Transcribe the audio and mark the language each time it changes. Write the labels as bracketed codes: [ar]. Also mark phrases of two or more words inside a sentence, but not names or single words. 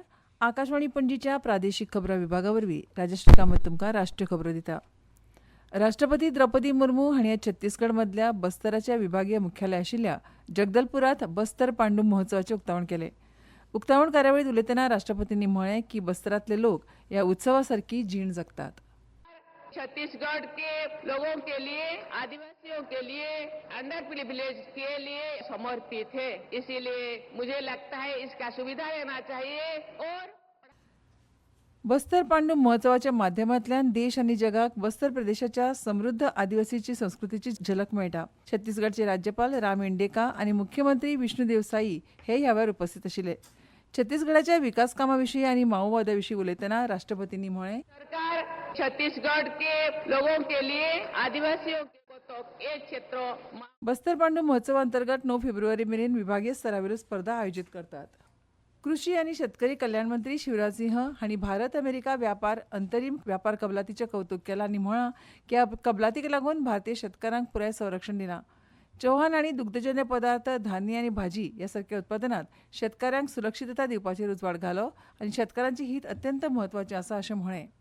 [kok] आकाशवाणी पणजीच्या प्रादेशीक खबरां विभागावरवीं राजश्री कामत तुमकां राष्ट्रीय खबरो दिता. राष्ट्रपती द्रौपदी मुर्मू हांणी आज छत्तीसगडमधल्या बस्तराच्या विभागीय मुख्यालय आशिल्ल्या जगदलपुरांत बस्तर पांडू महोत्सवाचें उक्तावण केलें. उक्तावण कार्यावळीत उलयतना राष्ट्रपतींनी म्हळें की बस्तरांतले लोक ह्या उत्सवा सारकी जीण जगतात. [hi] छत्तीसगढ़ के लोगों के लिए, आदिवासियों के लिए, [en] under privilege [hi] के लिए समर्पित है. इसीलिए मुझे लगता है इसका सुविधा लेना चाहिए. और [kok] बस्तर पांडू महोत्सवाच्या माध्यमांतल्यान देश आनी जगाक बस्तर प्रदेशाच्या समृद्ध आदिवासीची संस्कृतीची झलक मेळटा. छत्तीसगडचे राज्यपाल राम इंडेका आनी मुख्यमंत्री विष्णुदेव साई हे ह्या वेळार उपस्थित आशिल्ले. छत्तीसगडाच्या विकास कामाविशीं आनी माओवादाविशीं उलयतना राष्ट्रपतींनी म्हळें, [hi] सरकार छत्तीसगढ़ के लोगों के लिए, आदिवासियों के तो एक क्षेत्र [kok] बस्तर पांडू महोत्सवा अंतर्गत 9 फेब्रुवारी मेरेन विभागीय स्तरावरील स्पर्धा आयोजित करतात. कृषी आनी शेतकरी कल्याण मंत्री शिवराज सिंह हांणी भारत अमेरिका व्यापार अंतरीम व्यापार कबलातीचें कौतुक केलां आनी म्हळां की ह्या कबलातीक लागून भारतीय शेतकारांक पुराय संरक्षण दिलां. चव्हाण हांणी दुग्धजन्य पदार्थ, धान्य आनी भाजी ह्या सारक्या उत्पादनांत शेतकारांक सुरक्षितता दिवपाचेर उजवाड घालो आनी शेतकारांचें हित अत्यंत म्हत्वाचें आसा अशें म्हळें.